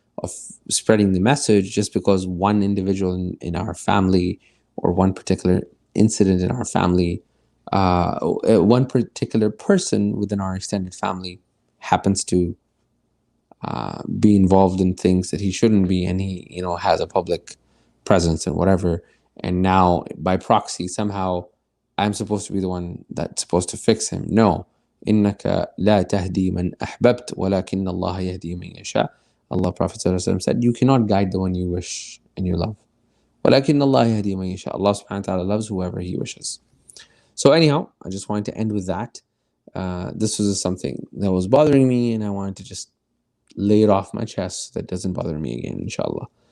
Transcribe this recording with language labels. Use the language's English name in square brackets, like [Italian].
[English] of spreading the message just because one individual in our family, or one particular incident in our family, one particular person within our extended family happens to be involved in things that he shouldn't be, and he, has a public presence and whatever, and now by proxy somehow I'm supposed to be the one that's supposed to fix him. No. [Arabic] إنك لا تهدي من أحببت ولكن الله يهدي من يشاء. [English] Allah, Prophet ﷺ said, you cannot guide the one you wish and you love. [Arabic] ولكن الله يهدي من يشاء. [English] Allah subhanahu wa ta'ala loves whoever he wishes. So anyhow, I just wanted to end with that. This was something that was bothering me, and I wanted to just lay it off my chest so that doesn't bother me again, inshallah.